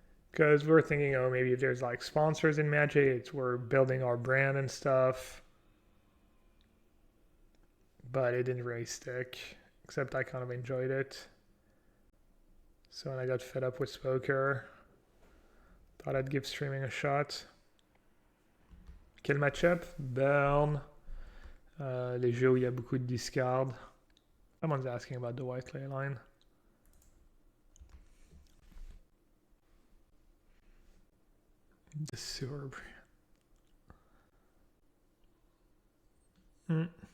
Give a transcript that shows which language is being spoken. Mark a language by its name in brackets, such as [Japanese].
[English] Because we're thinking, oh, maybe if there's like sponsors in Magic, we're building our brand and stuff. But it didn't really stick, except I kind of enjoyed it. So when I got fed up with poker, thought I'd give streaming a shot. [French] Quel match-up? Burn. Les jeux où il y a beaucoup de discard. [English] Someone's asking about the white ley line. The sewer brand.